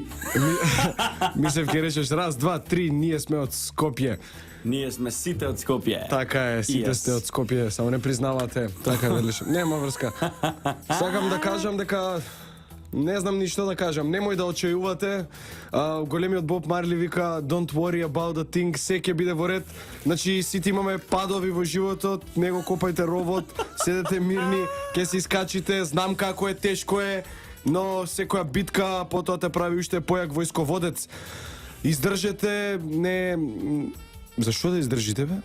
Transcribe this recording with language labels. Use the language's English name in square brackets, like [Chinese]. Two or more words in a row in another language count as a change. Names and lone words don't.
[Macedonian] Мислев ке речеш раз, два, три, ние сме од Скопје. Ние сме сите од Скопје. Така е, сите Yes. сте од Скопје, само не признавате. Така е, велиш. Нема врска. Сакам да кажам дека не знам ништо да кажам. Немој да очајувате. Големиот Боб Марли вика [English] Don't worry about the thing, [Macedonian] се ќе биде во ред. Значи сите имаме падови во животот, не го копајте ровот, седете мирни, ќе се искачите, знам како е, тешко е, но секоја битка потоа те прави уште појак војсководец. Издржете, не... Зашо да издржите, бе?